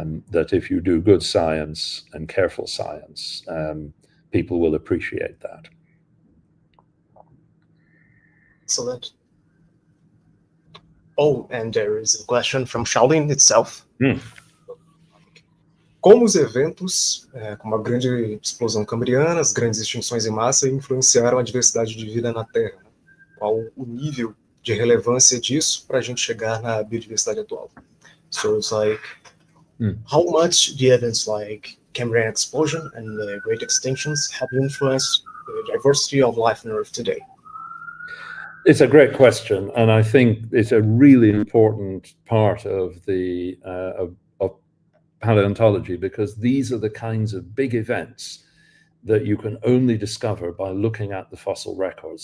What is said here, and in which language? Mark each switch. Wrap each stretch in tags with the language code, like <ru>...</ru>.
<en>That if you do good science and careful science, people will appreciate that. Excellent. Oh, and there is a question from Shaolin itself.</en> <pt>Como os eventos, como a grande explosão cambriana, as grandes extinções em massa, influenciaram a diversidade de vida na Terra? Qual o nível de relevância disso para a gente chegar na biodiversidade atual?</pt> <en>So it's like, how much the events like Cambrian explosion and the great extinctions have influenced the diversity of life on Earth today? It's a great question, and I think it's a really important part of the of paleontology, because these are the kinds of big events that you can only discover by looking at the fossil records.</en>